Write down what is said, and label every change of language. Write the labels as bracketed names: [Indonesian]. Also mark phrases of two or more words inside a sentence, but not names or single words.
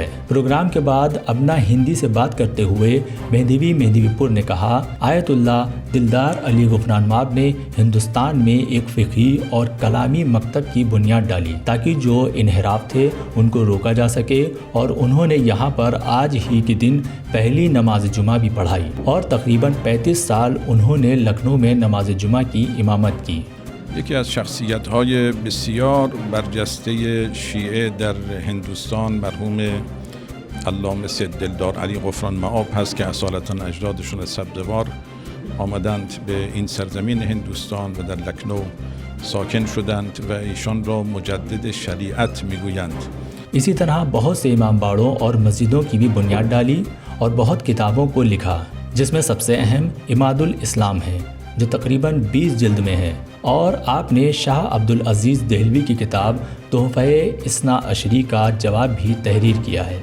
[Urdu] پروگرام کے بعد ابنا ہندی سے بات کرتے ہوئے مہدوی پور نے کہا، آیت اللہ دلدار علی غفران مآب نے ہندوستان میں ایک فقہی اور کلامی مکتب کی بنیاد ڈالی تاکہ جو انحراف تھے ان کو روکا جا سکے، اور انہوں نے یہاں پر آج ہی کے دن پہلی نماز جمعہ بھی پڑھائی، اور تقریباً 35 سال انہوں نے لکھنؤ میں نماز جمعہ کی امامت کی۔ [Persian] یکی از شخصیت‌های بسیار برجسته شیعه در هندوستان مرحوم علامه سید دلدار علی غفران مآب هست که اصالتاً اجدادشون سبزوار آمدند به این سرزمین هندوستان و در لکنو ساکن شدند و ایشان را مجدد شریعت میگویند [Urdu] اسی طرح بہت سے امام باڑوں اور مسجدوں کی بھی بنیاد ڈالی اور بہت کتابوں کو لکھا، جس میں سب سے اہم عماد الاسلام ہے جو تقریباً 20 جلد میں ہے، اور آپ نے شاہ عبدالعزیز دہلوی کی کتاب تحفہ اثنا عشری کا جواب بھی تحریر کیا ہے۔